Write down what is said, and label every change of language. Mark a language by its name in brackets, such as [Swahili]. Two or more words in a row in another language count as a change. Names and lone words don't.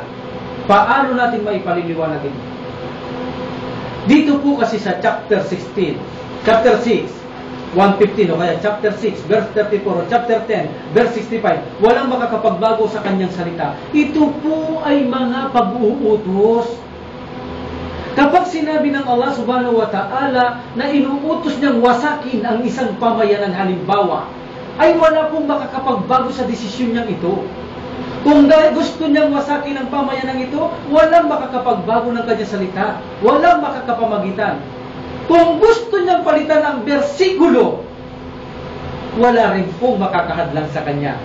[Filipino] Paano natin maipaliliwanag ito? Dito po kasi sa chapter 16, chapter 6, 115 o kaya chapter 6, verse 34 o chapter 10, verse 65, walang makakapagbago sa kanyang salita. Ito po ay mga pag-uutos. Kapag sinabi ng Allah [Arabic] سبحانه وتعالى [Filipino] na inuutos niyang wasakin ang isang pamayanan halimbawa, ay wala pong makakapagbago sa desisyon niyang ito. Kung gusto niyang wasakin ang pamayanan ito, walang makakapagbago ng kanyang salita. Walang makakapamagitan. Kung gusto niyang palitan ang bersikulo, wala rin pong makakahadlang sa kanya.